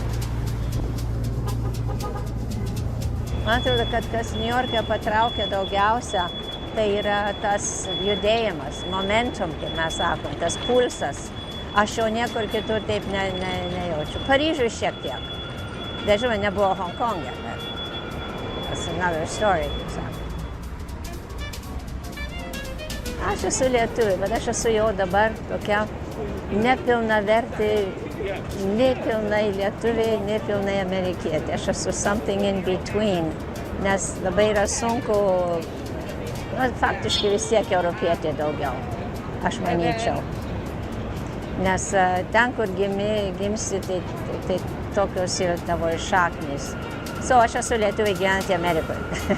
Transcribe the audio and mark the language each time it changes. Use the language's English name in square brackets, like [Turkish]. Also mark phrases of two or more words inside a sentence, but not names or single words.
[Lithuanian] Man atrodo, kad kas New York'e patraukia daugiausia, tai yra tas judėjimas, momentum, kaip mes sakom, tas pulsas. Aš jau niekur kitur taip nejaučiu. Paryžiui šiek tiek. Bet žinoma, nebuvo Hongkonge, bet [English] that's another story, [Lithuanian] kaip sako. Aš esu lietuvė, bet aš esu jau dabar tokia nepilnavertė, nepilnai lietuvė, nepilnai amerikietė. Aš esu [English] something in between. [Lithuanian] nes labai yra sunku, faktiškai vis tiek europietė daugiau, aš manyčiau. Nes ten, kur gimsi, tai tokios yra tavo šaknys. Aš esu lietuvė gyvenanti Amerikoje.